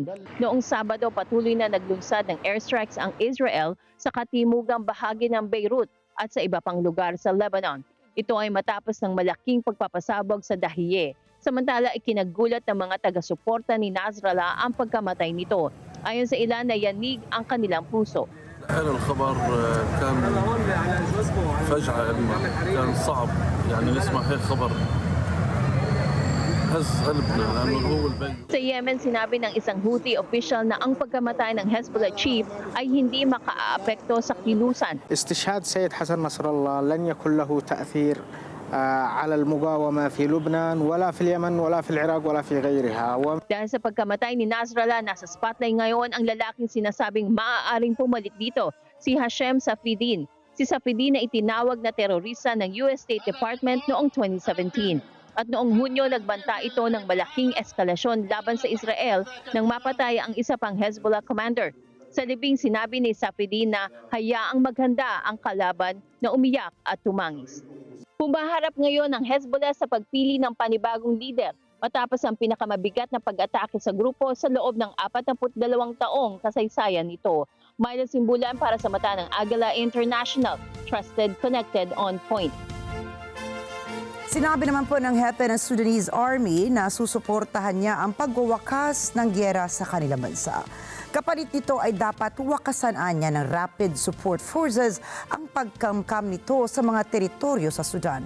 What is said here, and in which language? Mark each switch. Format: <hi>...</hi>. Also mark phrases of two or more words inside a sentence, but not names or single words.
<tl>Noong Sabado, patuloy na naglunsad ng airstrikes ang Israel sa katimugang bahagi ng Beirut at sa iba pang lugar sa Lebanon. Ito ay matapos ng malaking pagpapasabog sa Dahiye. Samantala, ikinagulat ng mga taga-suporta ni Nasrallah ang pagkamatay nito. Ayon sa ilan, na yanig ang kanilang puso.</tl> <ar>الخبر كان فجعة كان صعب يعني نسمع هيك خبر هز قلبنا لأنه هو البنك.</ar> <tl>Sa Yemen, sinabi ng isang Houthi official na ang pagkamatay ng Hezbollah chief ay hindi makaaapekto sa kilusan.</tl> <ar>استشهاد سيد حسن نصر الله لن يكن له تأثير على المقاومة في لبنان ولا في اليمن ولا في العراق ولا في غيرها.</ar> <tl>Dahil sa pagkamatay ni Nasrallah, nasa spotlight ngayon ang lalaking sinasabing maaaring pumalit dito, si Hashem Safieddine. Si Safieddine na itinawag na terorista ng US State Department noong 2017. At noong Hunyo, nagbanta ito ng malaking eskalasyon laban sa Israel nang mapatay ang isa pang Hezbollah commander. Sa libing sinabi ni Safieddine na hayaang maghanda ang kalaban na umiyak at tumangis. Pumaharap ngayon ang Hezbollah sa pagpili ng panibagong leader matapos ang pinakamabigat na pag-atake sa grupo sa loob ng 42 taong kasaysayan nito. Myla Simbulan para sa mata ng Agila International,</tl> <en>trusted, connected, on point.</en> <tl>Sinabi naman po ng hepe ng Sudanese Army na susuportahan niya ang pagwawakas ng giyera sa kanilang bansa. Kapalit nito ay dapat wakasan niya ng Rapid Support Forces ang pagkamkam nito sa mga teritoryo sa Sudan.</tl>